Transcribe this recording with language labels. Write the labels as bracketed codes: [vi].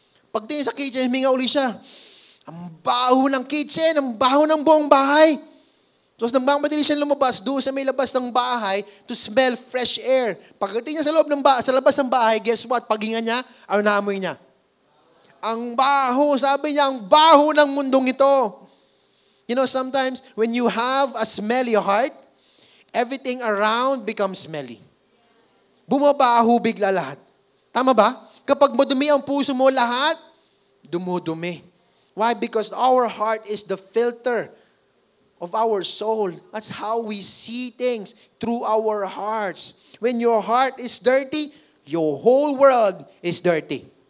[tl] Pagtingin sa kitchen, huminga uli siya. Ang baho ng kitchen, ang baho ng buong bahay. Tapos nang madali siya lumabas doon sa may labas ng bahay [en] to smell fresh air. [tl] Pagdating niya sa labas ng bahay, [en] guess what? [tl] Paghinga niya, ano naamoy niya? Ang baho, sabi niya, ang baho ng mundong ito. [en] You know, sometimes when you have a smelly heart, everything around becomes smelly. [tl] Bumabaho bigla lahat. Tama ba? Kapag madumi ang puso mo, lahat dumudumi. [en] Why? Because our heart is the filter of our soul. That's how we see things, through our hearts. When your heart is dirty, your whole world is dirty.